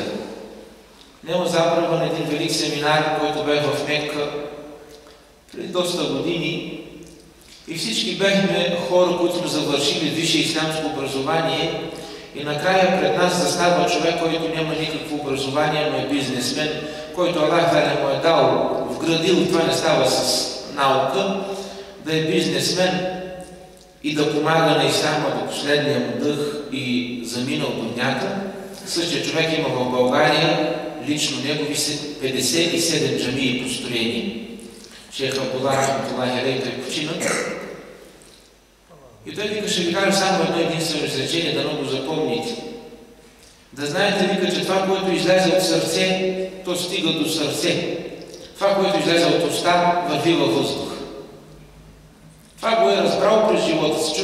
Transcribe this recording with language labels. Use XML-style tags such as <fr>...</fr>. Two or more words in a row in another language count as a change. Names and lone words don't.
<bg>Няма забрава на един велик семинар, който бе в Мекка преди доста години, и всички бяхме хора, които сме завършили висше ислямско образование, и накрая пред нас застава човек, който няма никакво образование, но е бизнесмен, който</bg> <ar>الله تعالى</ar> <bg>му е дал, вградил, това не става с наука, да е бизнесмен и да помага на исляма до последния му дъх и заминал до някъде. Същия човек има в България лично негови 57 джамии построени. Шейх Абдулла</bg> <ar>رحمة الله عليه,</ar> <bg>той почина. И той вика: ще ви кажа само едно единствено изречение, да много запомните. Да знаете, вика, че това, което излезе от сърце, то стига до сърце. Това, което излезе от уста, върви във въздух. Това го е разбрал през живота си.</bg>